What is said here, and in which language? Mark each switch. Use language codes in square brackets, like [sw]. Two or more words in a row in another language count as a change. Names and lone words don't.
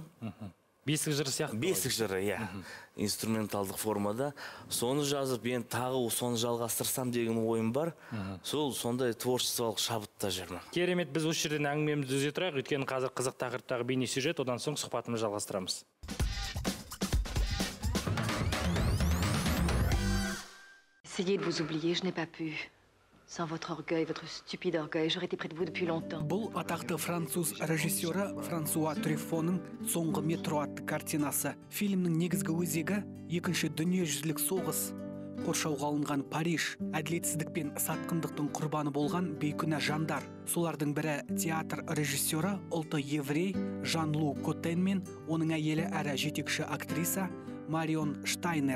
[kk] Бесік жыры сияқты? Бесік жыры, иә. Инструменталдық формада. Соны жазып, мен тағы соны жалғастырсам деген ойым бар. Сол сондай творчестволық шабытта жүрмін. Керемет, біз осы жерден әңгімемізді үзе тұрайық. Өйткені қазір қызық тақырыптағы бейне сюжет, одан соң сұхбатымызды жалғастырамыз. [fr] Essayez de vous oublier, je n'ai pas pu. Sans votre orgueil, votre stupide orgueil, j'aurais été près de vous depuis longtemps. [kk] Бұл атақты француз режиссері Франсуа Трюфоның «Соңғы метро» атты картинасы. Фильмнің негізгі өзегі екінші дүниежүзілік соғыс, қоршауға алынған Париж, әділетсіздік пен сатқындықтың құрбаны болған бейкүнә жандар. Солардың бірі театр режиссері ұлты еврей Жан-Лу Котен мен оның әйелі әрі жетекші актриса Марион Штайнер.